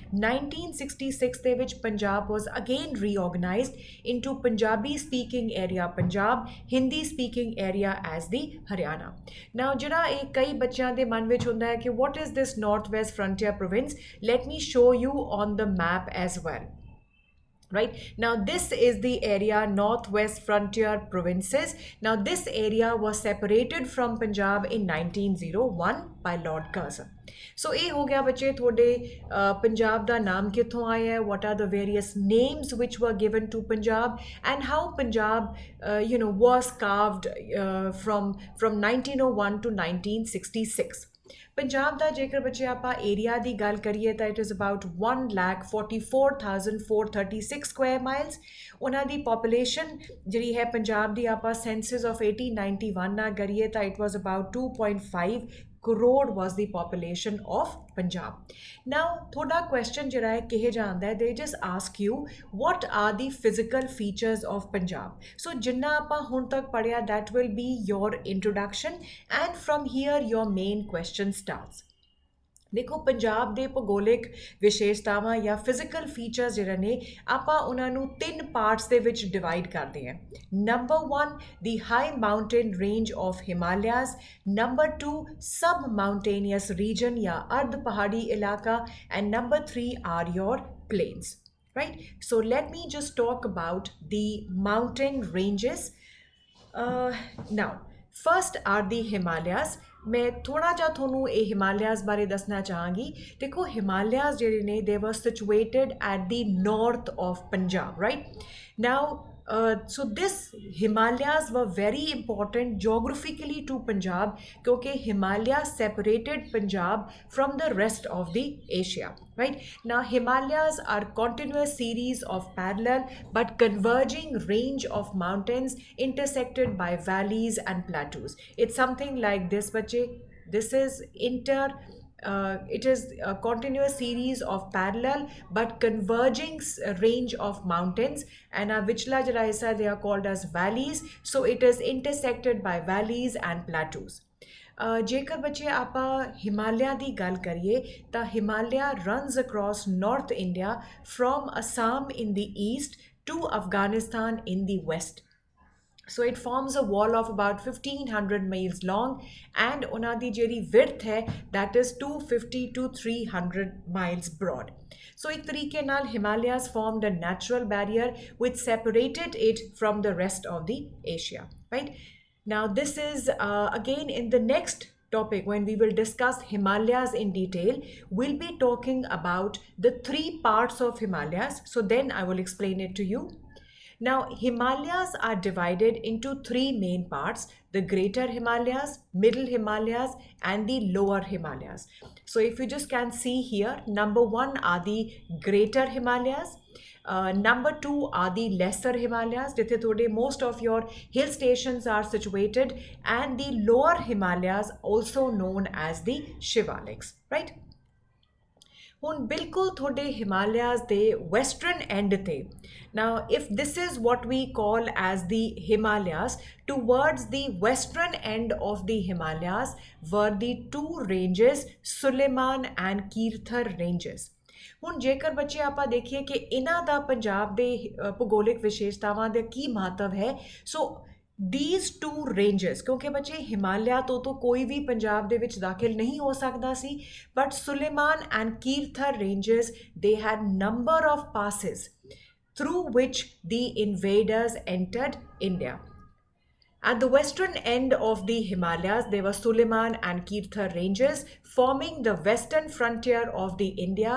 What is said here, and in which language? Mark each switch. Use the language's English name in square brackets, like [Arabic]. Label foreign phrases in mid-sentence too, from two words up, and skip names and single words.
[Punjabi] 1966 ਦੇ ਵਿੱਚ [English] Punjab was again reorganized into Punjabi speaking area Punjab Hindi speaking area as the Haryana now [Punjabi] ਜਿਹੜਾ ਇਹ ਕਈ ਬੱਚਿਆਂ ਦੇ ਮਨ ਵਿੱਚ ਹੁੰਦਾ ਹੈ ਕਿ [English] what is this North West Frontier Province let me show you on the map as well right? Now this is the area northwest frontier provinces. Now this area was separated from Punjab in 1901 by Lord Curzon. [Punjabi] So ਇਹ ਹੋ ਗਿਆ ਬੱਚੇ ਤੁਹਾਡੇ ਪੰਜਾਬ ਦਾ ਨਾਮ ਕਿੱਥੋਂ ਆਇਆ ਹੈ, [English] what are the various names which were given to Punjab, and how Punjab was carved from 1901 to 1966. [Punjabi] ਪੰਜਾਬ ਦਾ ਜੇਕਰ ਬੱਚੇ ਆਪਾਂ ਏਰੀਆ ਦੀ ਗੱਲ ਕਰੀਏ ਤਾਂ [English] it is about 1,44,436 square miles. [Punjabi] ਉਹਨਾਂ ਦੀ ਪਾਪੂਲੇਸ਼ਨ ਜਿਹੜੀ ਹੈ ਪੰਜਾਬ ਦੀ ਆਪਾਂ [English] census of 1891 [Punjabi] ਨਾਲ ਕਰੀਏ ਤਾਂ [English] it was about 2.5 crore was the population of Punjab. [Punjabi] Now ਥੋੜਾ question ਜਿਹੜਾ ਹੈ ਕਿਹਾ ਜਾਂਦਾ ਹੈ, [English] they just ask you what are the physical features of Punjab. [Punjabi] So ਜਿੰਨਾ ਆਪਾਂ ਹੁਣ ਤੱਕ ਪੜ੍ਹਿਆ, [English] that will be your introduction, and from here your main question starts. [Punjabi] ਦੇਖੋ ਪੰਜਾਬ ਦੇ ਭੂਗੋਲਿਕ ਵਿਸ਼ੇਸ਼ਤਾਵਾਂ ਜਾਂ [English] physical features [Punjabi] ਜਿਹੜੇ ਨੇ ਆਪਾਂ ਉਹਨਾਂ ਨੂੰ 3 ਪਾਰਟਸ ਦੇ ਵਿੱਚ ਡਿਵਾਈਡ ਕਰਦੇ ਹਾਂ। [English] number 1 the high mountain range of Himalayas, number 2 sub mountainous region [Punjabi] ਜਾਂ ਅਰਧ ਪਹਾੜੀ ਇਲਾਕਾ, [English] and number 3 are your plains, right? So let me just talk about the mountain ranges. Now first are the Himalayas. [Punjabi] ਮੈਂ ਥੋੜਾ ਜਾ ਥੋਨੂੰ ਏ ਹਿਮਾਲਿਆਜ਼ ਬਾਰੇ ਦੱਸਣਾ ਚਾਹਾਂਗੀ। ਦੇਖੋ ਹਿਮਾਲਿਆਜ਼ ਜਿਹੜੇ ਨੇ [English] they were situated at the north of Punjab, right? Now so this Himalayas were very important geographically to Punjab क्योंकि Himalayas separated Punjab from the rest of the Asia, right? Now Himalayas are continuous series of parallel but converging range of mountains intersected by valleys and plateaus. It's something like this bache, this is it is a continuous series of parallel but converging range of mountains, and our [Punjabi] ਵਿਚਲਾ ਜਿਹਾ ਹਿੱਸਾ [English] they are called as valleys, so it is intersected by valleys and plateaus. [Punjabi] ਜੇਕਰ ਬੱਚੇ ਆਪਾਂ ਹਿਮਾਲਿਆ ਦੀ ਗੱਲ ਕਰੀਏ ਤਾਂ ਹਿਮਾਲਿਆ [English] runs across North India from Assam in the east to Afghanistan in the west. So it forms a wall of about 1500 miles long, and [Punjabi] ਉਹਨਾਂ ਦੀ ਜਿਹੜੀ width ਹੈ [English] that is 250 to 300 miles broad. So [Punjabi] ਇੱਕ ਤਰੀਕੇ ਨਾਲ [English] Himalayas formed a natural barrier which separated it from the rest of the Asia, right? Now this is again in the next topic when we will discuss Himalayas in detail, we'll be talking about the 3 parts of Himalayas. So then I will explain it to you. Now Himalayas are divided into 3 main parts: the Greater Himalayas, Middle Himalayas, and the Lower Himalayas. So if you just can see here, number 1 are the Greater Himalayas. Number 2 are the Lesser Himalayas, [Punjabi] ਜਿੱਥੇ ਥੋੜੇ [English] most of your hill stations are situated, and the Lower Himalayas also known as the Shivaliks, right? [Punjabi] ਹੁਣ ਬਿਲਕੁਲ ਤੁਹਾਡੇ ਹਿਮਾਲਿਆਜ਼ ਦੇ [English] western end [Punjabi] ਤੇ, [English] now if this is what we call as the Himalayas, towards the western end of the Himalayas were the 2 ranges, Suleiman and Kirthar ranges. [Punjabi] ਹੁਣ ਜੇਕਰ ਬੱਚੇ ਆਪਾਂ ਦੇਖੀਏ ਕਿ ਇਹਨਾਂ ਦਾ ਪੰਜਾਬ ਦੇ ਭੂਗੋਲਿਕ ਵਿਸ਼ੇਸ਼ਤਾਵਾਂ ਦਾ ਕੀ ਮਹੱਤਵ ਹੈ, ਸੋ [English] these 2 ranges, [Punjabi] ਕਿਉਂਕਿ ਬੱਚੇ ਹਿਮਾਲਿਆ ਤੋਂ ਕੋਈ ਵੀ ਪੰਜਾਬ ਦੇ ਵਿੱਚ ਦਾਖਲ ਨਹੀਂ ਹੋ ਸਕਦਾ ਸੀ, [English] but Suleiman and Kirthar ranges, they had number of passes through which the invaders entered India. At the western end of the Himalayas, there were Suleiman and Kirthar ranges forming the western frontier of the India.